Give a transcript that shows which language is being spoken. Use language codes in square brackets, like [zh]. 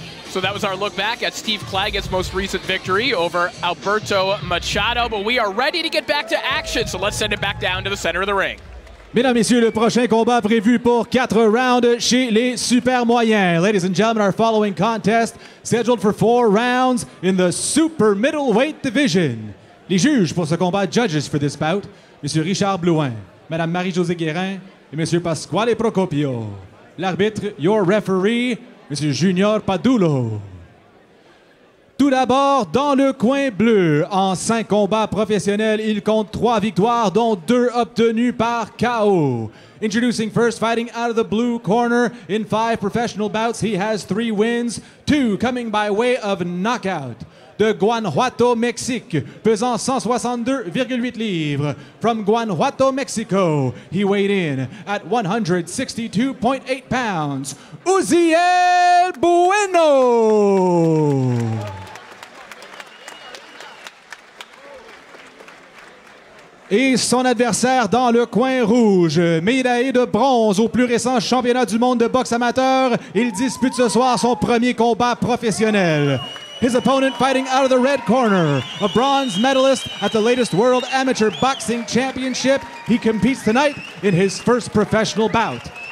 [en] So that was our look back at Steve Claggett's most recent victory over Alberto Machado. But we are ready to get back to action, so let's send it back down to the center of the ring. [fr] Mesdames, Messieurs, le prochain combat prévu pour 4 rounds chez les super moyens. [en] Ladies and gentlemen, our following contest scheduled for 4 rounds in the super middleweight division. [fr] Les juges pour ce combat, [en] judges for this bout, [fr] Monsieur Richard Blouin, Madame Marie-Josée Guérin et Monsieur Pasquale Procopio. L'arbitre, [en] your referee, [fr] Monsieur Junior Padulo. Tout d'abord, dans le coin bleu, en 5 combats professionnels, il compte 3 victoires, dont 2 obtenues par KO. [en] Introducing first, fighting out of the blue corner in 5 professional bouts, he has 3 wins, 2 coming by way of knockout. [fr] De Guanajuato, Mexique, pesant 162,8 livres. [en] From Guanajuato, Mexico, he weighed in at 162.8 pounds. Uziel Bueno! [fr] Et son adversaire dans le coin rouge, médaillé de bronze au plus récent championnat du monde de boxe amateur, il dispute ce soir son premier combat professionnel. [en] His opponent fighting out of the red corner, a bronze medalist at the latest World Amateur Boxing Championship. He competes tonight in his first professional bout.